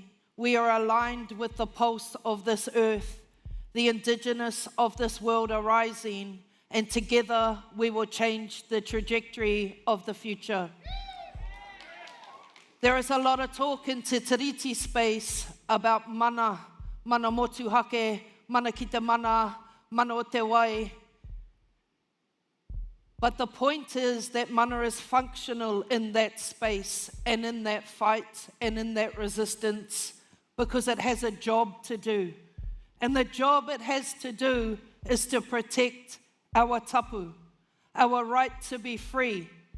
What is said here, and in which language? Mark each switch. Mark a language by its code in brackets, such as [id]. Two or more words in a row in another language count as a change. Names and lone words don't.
[en] We are aligned with the pulse of this earth. The indigenous of this world are rising, and together we will change the trajectory of the future. There is a lot of talk in Te Tiriti space about [mi] mana motuhake, mana ki te mana o te wai. [en] But the point is that mana is functional in that space and in that fight and in that resistance because it has a job to do. And the job it has to do is to protect our tapu, our right to be free.